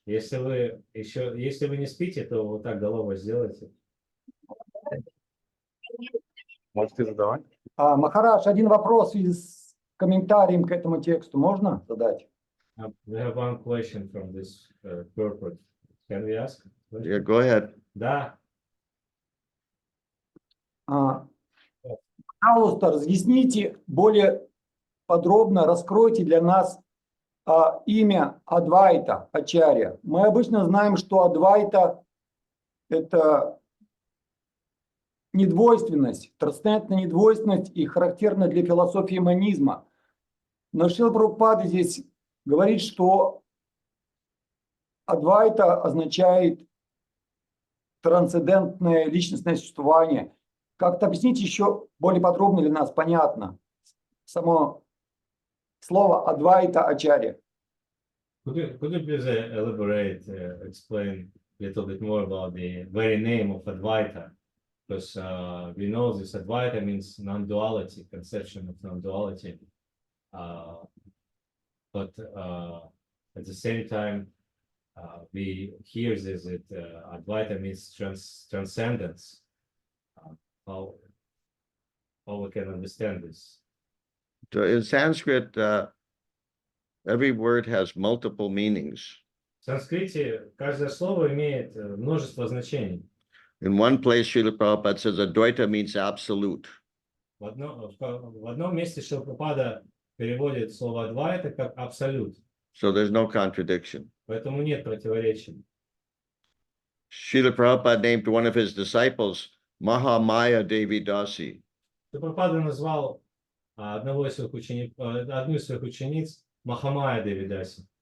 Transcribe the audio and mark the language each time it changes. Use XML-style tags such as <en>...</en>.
<ru>Если вы не спите, то вот так головой сделайте. Можете задавать? Махарадж, один вопрос из комментарием к этому тексту можно задать?</ru> <en>We have one question from this purport. Can we ask? Yeah, go ahead.</en> <ru>Да. Пожалуйста, разъясните более подробно, раскройте для нас имя Адвайта, Acharya. Мы обычно знаем, что Адвайта – это недвойственность, трансцендентная недвойственность и характерна для философии монизма. Но Шрила Прабхупада здесь говорит, что Адвайта означает трансцендентное личностное существование. Как-то объясните еще более подробно для нас, понятно, само слово Advaita Acharya.</ru> <en>Could you please elaborate, explain a little bit more about the very name of Advaita? Because we know this Advaita means non-duality, conception of non-duality. But at the same time, we hear this that Advaita means transcendence. How we can understand this? So in Sanskrit, every word has multiple meanings.</en> <ru>В санскрите каждое слово имеет множество значений.</ru> <en>In one place, Srila Prabhupada says Advaita means absolute.</en> <ru>В одном месте Шрила Прабхупада переводит слово «адвайта» как «абсолют».</ru> <en>So there's no contradiction.</en> <ru>Поэтому нет противоречий.</ru> <en>Srila Prabhupada named one of his disciples Mahamaya Devi Dasi.</en> <ru>Шрила Прабхупада назвал одну из своих учениц Махамая Девидаси.</ru>